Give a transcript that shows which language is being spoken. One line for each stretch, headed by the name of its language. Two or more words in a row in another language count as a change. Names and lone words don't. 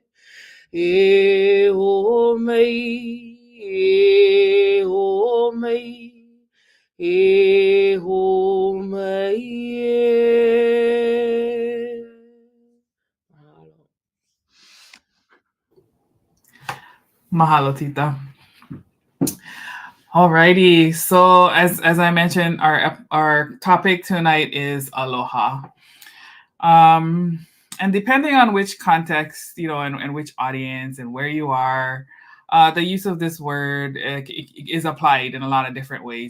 Hawaiian: E ho mai, e ho mai, e ho mai e. Mahalo. Mahalo, Tita.
English: Alrighty. So as I mentioned, our topic tonight is aloha. And depending on which context, and which audience and where you are, the use of this word is applied in a lot of different ways.